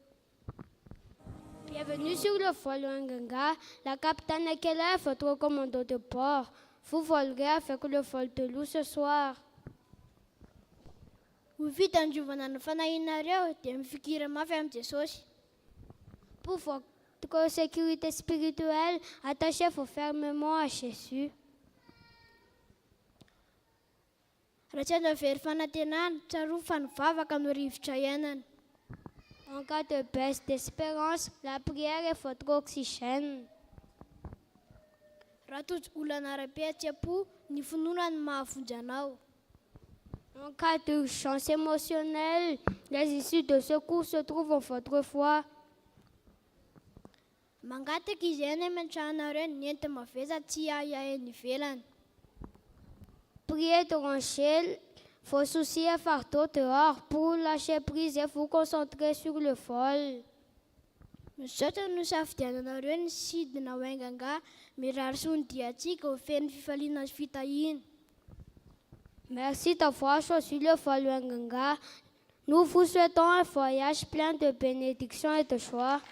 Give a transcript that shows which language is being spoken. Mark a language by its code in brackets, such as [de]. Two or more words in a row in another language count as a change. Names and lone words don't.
[fr] Bienvenue sur le vol Hoenganga. La capitaine Keller est votre commandant de bord. Vous volerez avec le vol de loup ce soir. [mg] Fitandrovana ny fanahinareo dia mifikira mafy amin'ny Jesosy. [fr] Pour votre sécurité spirituelle, attachez-vous fermement à Jésus. [mg] Raha tsy azo very fanantenana, tsaroa fa nivavaka no rivotra iainana. [fr] En cas de baisse d'espérance, la prière est votre oxygène. [mg] Raha tojo olana ara-pihetsi-po, ny finoana no mahavonjy anao. [fr] En cas d'urgence émotionnelle, les issues de secours se trouvent en votre foi. [mg] Mangataka izy any ametrahanareo ny enti-maveza tsy ahainy ivelany. [fr] Priez de ranger vos soucis et fardeaux dehors pour lâcher prise et vous concentrer sur le vol. [mg] Misaotra no safidiananareo ny sidina Hoenganga, mirary sondiantsika ho feno fifaliana sy fitahiana. [fr] Merci d'avoir choisi le vol Hoenganga. Nous vous souhaitons un voyage plein de bénédictions et de joie.